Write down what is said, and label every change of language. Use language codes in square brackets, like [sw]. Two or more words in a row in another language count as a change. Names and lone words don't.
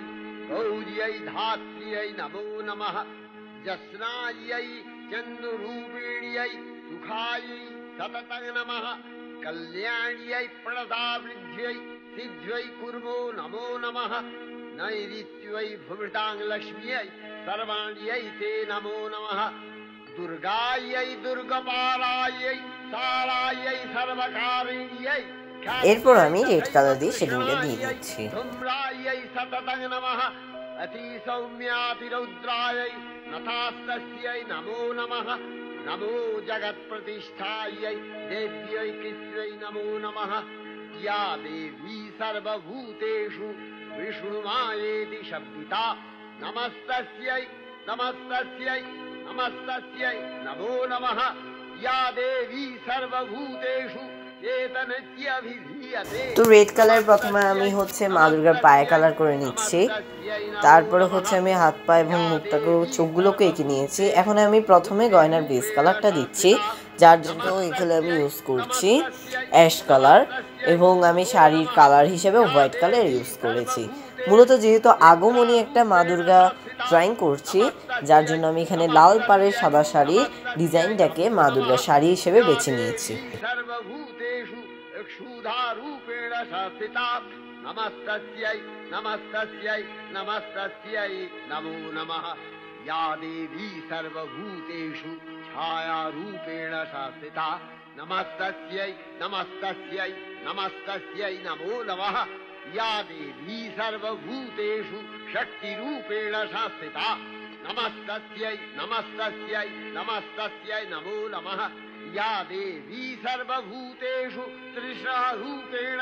[sa] गौर्यै धात्र्यै नमो नमः जस्नायै चन्द्ररूपिण्यै सुखायै सततं नमः कल्याण्यै प्रणतावृद्ध्यै सिद्ध्यै कुर्मो नमो नमः नैऋत्यै भुवृतां लक्ष्म्यै सर्वाण्यै ते नमो नमः दुर्गायै दुर्गपालायै सारायै सर्वकारिण्यै [bn] এরপর আমি রেড কালার দিয়ে শেডিংটা দিয়ে দিচ্ছি। [sa] धूम्रायै सततं नमः अति सौम्यातिरौद्रायै नतास्तस्यै नमो नमः नमो जगत्प्रतिष्ठायै देव्यै कृत्यै नमो नमः या देवी सर्वभूतेषु विष्णुमायेति शब्दिता नमस्तस्यै नमस्तस्यै नमस्तस्यै नमो नमः या देवी सर्वभूतेषु [bn] তো রেড কালার প্রথমে আমি হচ্ছে মা দুর্গার পায়ে কালার করে নিচ্ছি, তারপরে হচ্ছে আমি হাত পা এবং মুখটাকে চোখগুলোকে এঁকে নিয়েছি। এখন আমি প্রথমে গয়নার বেস কালারটা দিচ্ছি, যার জন্য এখানে আমি ইউজ করছি অ্যাশ কালার এবং আমি শাড়ির কালার হিসেবে হোয়াইট কালার ইউজ করেছি। মূলত যেহেতু আগমনী একটা মা দুর্গা ড্রয়িং করছি, যার জন্য আমি এখানে লাল পাড়ের সাদা শাড়ির ডিজাইনটাকে মা দুর্গা শাড়ি হিসেবে বেছে নিয়েছি। [sa] नमस्तस्यै नमस्तस्यै नमस्तस्यै नमो नमः या देवी सर्वभूतेषु छायारूपेण संस्थिता नमस्तस्यै नमस्तस्यै नमस्तस्यै नमो नमः या देवी सर्वभूतेषु शक्तिरूपेण संस्थिता नमस्तस्यै नमस्तस्यै नमस्तस्यै नमो नमः या देवी सर्वभूतेषु तृष्णारूपेण